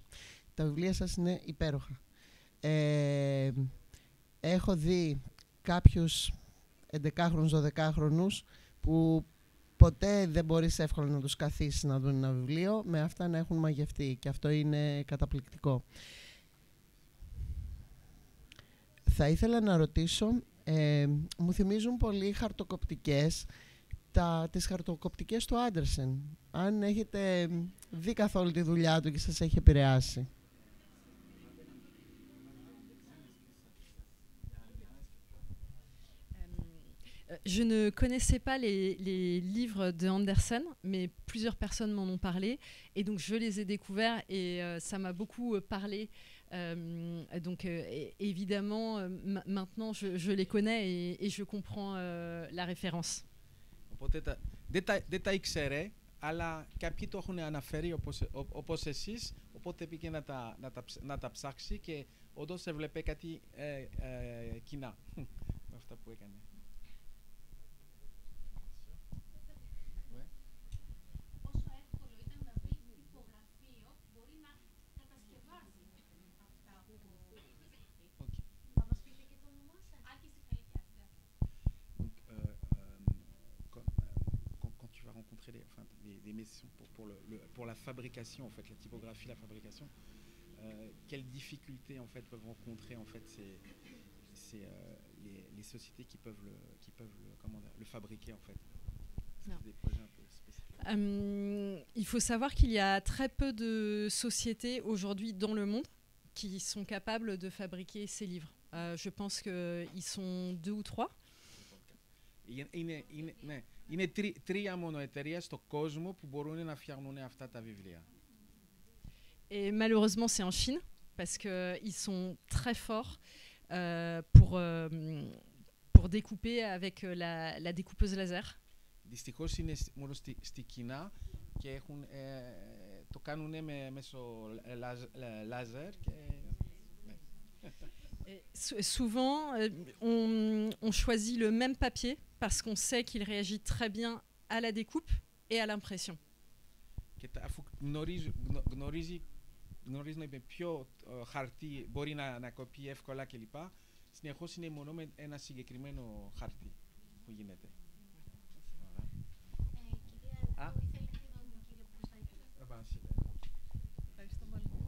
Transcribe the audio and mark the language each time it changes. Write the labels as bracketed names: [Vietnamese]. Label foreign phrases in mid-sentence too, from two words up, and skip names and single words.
[Greek] Τα βιβλία σας είναι υπέροχα. Έχω δει κάποιους 11χρονους, 12χρονους που ποτέ δεν μπορείς εύκολα να τους καθίσεις να δουν ένα βιβλίο, με αυτά να έχουν μαγευτεί και αυτό είναι καταπληκτικό. Θα ήθελα να ρωτήσω, μου θυμίζουν πολύ χαρτοκοπτικές, τις χαρτοκοπτικές του Άντερσεν. Αν έχετε δει καθόλου τη δουλειά του και σας έχει επηρεάσει. [French] Je ne connaissais pas les livres de Andersen, mais plusieurs personnes m'en ont parlé. Et donc, je les ai découverts et ça m'a beaucoup parlé. Donc, évidemment, maintenant, je les connais et je comprends la référence. [Greek] Οπότε δεν τα ήξερε, αλλά κάποιοι το έχουν αναφέρει όπως εσείς, οπότε πήγε να τα ψάξει και όντως έβλεπε κάτι κοινά με αυτά που έκανε. Πόσο εύκολο ήταν να βρει τυπογραφείο που μπορεί να κατασκευάσει αυτά που να μας πείτε και το όνομά σας? Άκη Σιχαίδη. [French] Quand tu vas rencontrer des maisons pour la fabrication, en fait, la typographie, la fabrication, quelles difficultés en fait peuvent rencontrer en fait les sociétés qui peuvent le fabriquer en fait. Non. Des projets un peu spécifiques. Il faut savoir qu'il y a très peu de sociétés aujourd'hui dans le monde qui sont capables de fabriquer ces livres. Je pense qu'ils sont 2 ou 3. [Greek] Είναι τρία μόνο εταιρείες στον κόσμο που μπορούν να φτιάχνουν αυτά τα βιβλία. [French] Et malheureusement, c'est en Chine parce qu'ils sont très forts pour découper avec la découpeuse laser. [Greek] Δυστυχώς είναι μόνο στη Κίνα και το κάνουν μέσω λάζερ. [French] Souvent, on choisit le même papier parce qu'on sait qu'il réagit très bien à la découpe et à l'impression. [Greek] Και αφού γνωρίζουν με ποιο χαρτί μπορεί να κοπεί εύκολα κλπ. Συνεχώς είναι μόνο με ένα συγκεκριμένο χαρτί που γίνεται. Ευχαριστώ πολύ.